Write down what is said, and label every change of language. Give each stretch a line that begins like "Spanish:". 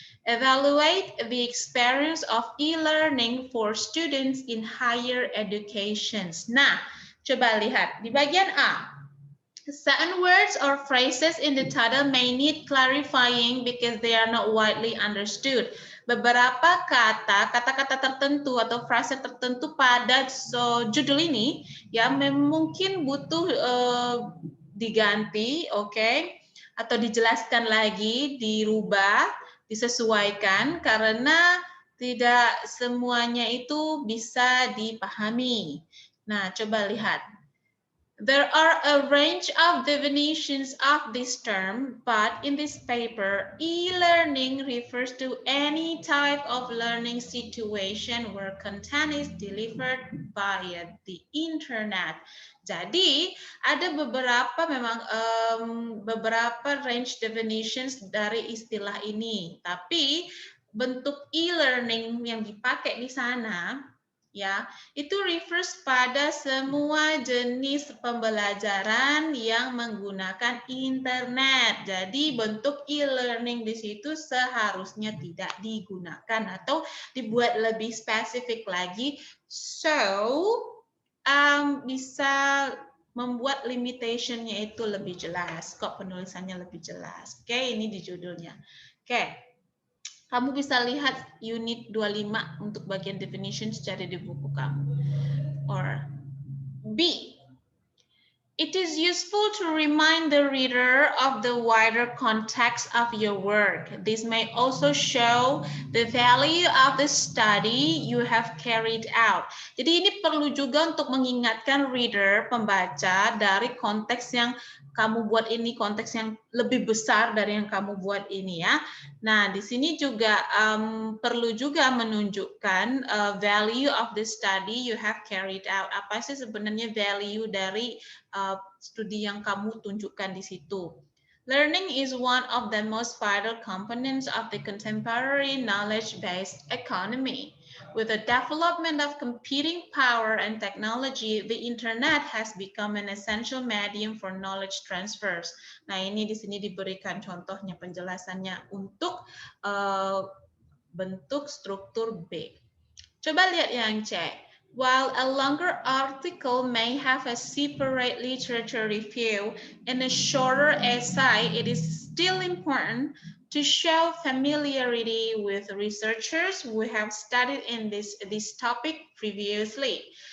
English: Evaluate the experience of e-learning for students in higher education.
Indonesian: Nah, coba lihat di bagian A.
English: Certain words or phrases in the title may need clarifying because they are not widely understood.
Indonesian: Beberapa kata-kata tertentu atau frase tertentu pada judul ini, ya, mungkin butuh diganti, oke, atau dijelaskan lagi, dirubah, disesuaikan karena tidak semuanya itu bisa dipahami. Nah, coba lihat.
English: There are a range of definitions of this term, but in this paper, e-learning refers to any type of learning situation where content is delivered via the internet.
Indonesian: Jadi, ada beberapa memang beberapa range definitions dari istilah ini, tapi bentuk e-learning yang dipakai di sana, ya, itu refers pada semua jenis pembelajaran yang menggunakan internet. Jadi bentuk e-learning di situ seharusnya tidak digunakan atau dibuat lebih spesifik lagi. So, bisa membuat limitation-nya itu lebih jelas, kok penulisannya lebih jelas. Oke, ini di judulnya. Oke. Kamu bisa lihat unit 25 untuk bagian definition cari di buku kamu.
English: Or B. It is useful to remind the reader of the wider context of your work. This may also show the value of the study you have carried out.
Indonesian: Jadi ini perlu juga untuk mengingatkan reader, pembaca, dari konteks yang kamu buat ini, konteks yang lebih besar dari yang kamu buat ini ya. Nah, di sini juga perlu juga menunjukkan
English: value of the study you have carried out.
Indonesian: Apa sih sebenarnya value dari studi yang kamu tunjukkan di situ.
English: Learning is one of the most vital components of the contemporary knowledge-based economy. With the development of computing power and technology, the internet has become an essential medium for knowledge transfers.
Indonesian: Nah, ini di sini diberikan contohnya penjelasannya untuk bentuk struktur B. Coba lihat yang C.
English: While a longer article may have a separate literature review, in a shorter essay, it is still important to show familiarity with researchers who have studied in this topic previously.